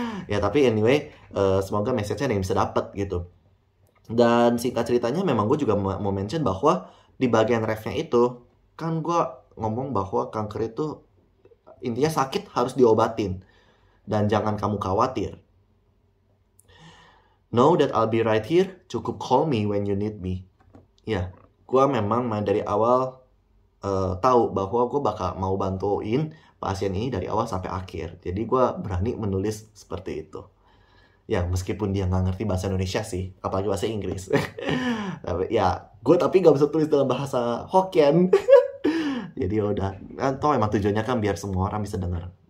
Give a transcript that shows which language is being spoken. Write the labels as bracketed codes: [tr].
[id] Ya tapi anyway, semoga message-nya ada yang bisa dapet gitu. Dan singkat ceritanya memang gue juga mau mention bahwa di bagian refnya itu kan gue ngomong bahwa kanker itu intinya sakit harus diobatin dan jangan kamu khawatir. [en] Know that I'll be right here, [id] cukup [en] call me when you need me. [id] Ya, gue memang dari awal tahu bahwa gue bakal mau bantuin pasien ini dari awal sampai akhir. Jadi gue berani menulis seperti itu. Ya, meskipun dia nggak ngerti bahasa Indonesia sih, apalagi bahasa Inggris. Ya, gue tapi nggak bisa tulis dalam bahasa Hokkien. Jadi udah, toh emang tujuannya kan biar semua orang bisa dengar.